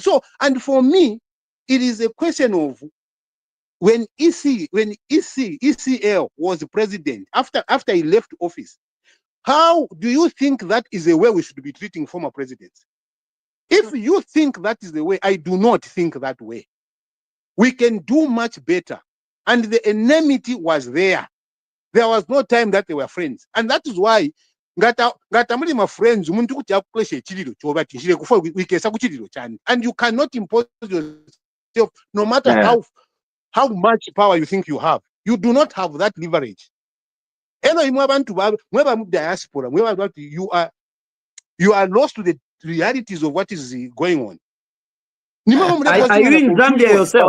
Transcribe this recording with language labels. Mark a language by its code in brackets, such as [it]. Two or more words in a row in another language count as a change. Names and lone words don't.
[en] So, and for me, it is a question of when ECL was president, after he left office, how do you think that is the way we should be treating former presidents? If you think that is the way, I do not think that way. We can do much better. And the enmity was there. There was no time that they were friends. And that is why [bem] ngata muli [en] my friends [bem] umuntu kuti akukleshe echiriro choba tishire kufa wikesa kuchiriro chani. [en] And you cannot impose yourself no matter how much power you think you have. You do not have that leverage. Diaspora, you are lost to the realities of what is going on. Are you in Zambia yourself?